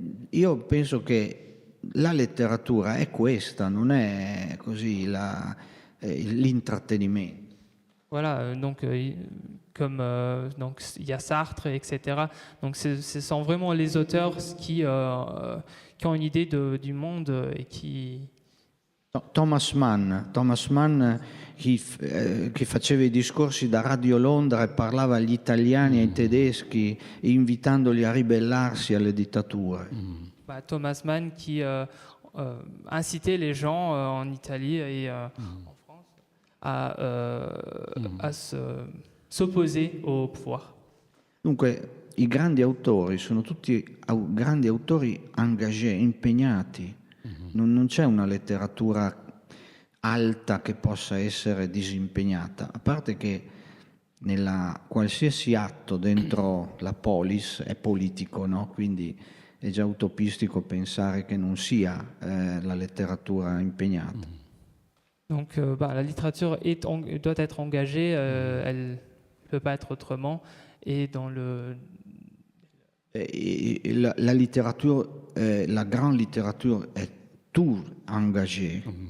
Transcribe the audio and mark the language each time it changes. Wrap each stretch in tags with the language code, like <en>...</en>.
<it>Io penso che la letteratura è questa, non è così l'intrattenimento.</it> <fr>Voilà, donc donc il y a Sartre, etc. Donc ce sont vraiment les auteurs qui ont une idée du monde et qui...</fr> <it>Thomas Mann che faceva i discorsi da Radio Londra e parlava agli italiani e ai tedeschi invitandoli a ribellarsi alle dittature.</it> <fr>Thomas Mann qui incitait les gens en Italie et en France à s'opposer au pouvoir.</fr> <it>Dunque i grandi autori sono tutti grandi autori engagé, impegnati. Non c'è una letteratura alta che possa essere disimpegnata, a parte che qualsiasi atto dentro la polis è politico, no? Quindi è già utopistico pensare che non sia la letteratura impegnata.</it> <fr>Donc la littérature doit être engagée, elle ne peut pas être autrement, et dans la littérature, la grande littérature est tout engagé.</fr>